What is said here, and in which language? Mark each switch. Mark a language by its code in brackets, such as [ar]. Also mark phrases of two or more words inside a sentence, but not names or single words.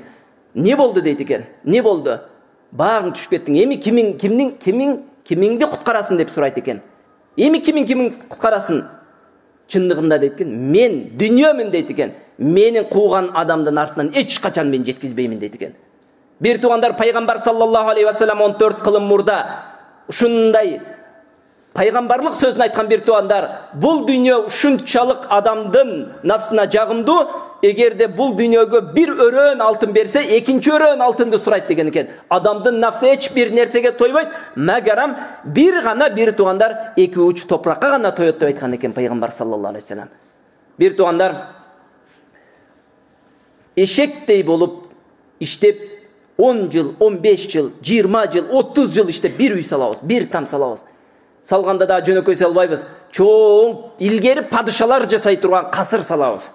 [ky] Не болду дейт экен. Не болду? Багың түшүп кеттиң. Эми кимиңди куткарасын деп сурайт экен. Эми кимиң куткарасын? Чындыгында дейт экен, мен дүйнөмүн дейт экен. Менин кууган адамдын артынан эч качан мен жеткизбеймин дейт экен. Бир туугандар, пайгамбар [ar] صلى الله عليه وسلم [ky] 14 кылым мурда ушундай пайгамбарлык сөзүн айткан бир туугандар, бул дүйнө ушунчалык адамдын нафсына жагымдуу, эгерде бул дүйнөгө бир өрөөн алтын берсе, экинчи өрөөн алтынды сурайт деген экен. Адамдын нафсы эч бир нерсеге тойбойт, магарам бир туугандар 2 уч топуракка гана тоет деп айткан экен пайгамбар [ar] صلى الله عليه وسلم. [ky] Бир туугандар эшектей болуп иштеп 10 жыл, 15 жыл, 20 жыл, 30 жыл иштеп бир үй салабыз, бир там салабыз. Салганда да жөнөкөй салбайбыз. Чоң илгери падышалар жасай турган касыр салабыз.